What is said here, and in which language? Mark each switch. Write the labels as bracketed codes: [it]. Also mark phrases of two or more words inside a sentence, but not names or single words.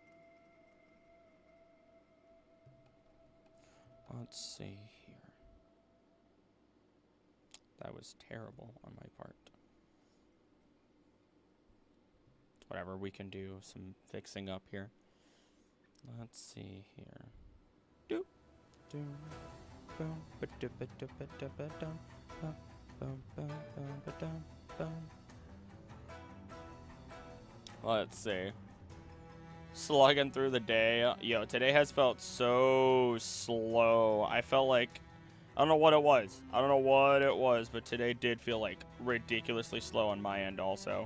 [en] Let's see here. That was terrible on my part. Whatever, we can do some fixing up here. Let's see here. Doop, doop, boom, ba-doop, ba-doop, ba-doop, ba-doom, boom, boom, boom, boom, ba-doom, boom. Let's see. Slugging through the day. Yo, today has felt so slow. I felt like, I don't know what it was, but today did feel like ridiculously slow on my end also.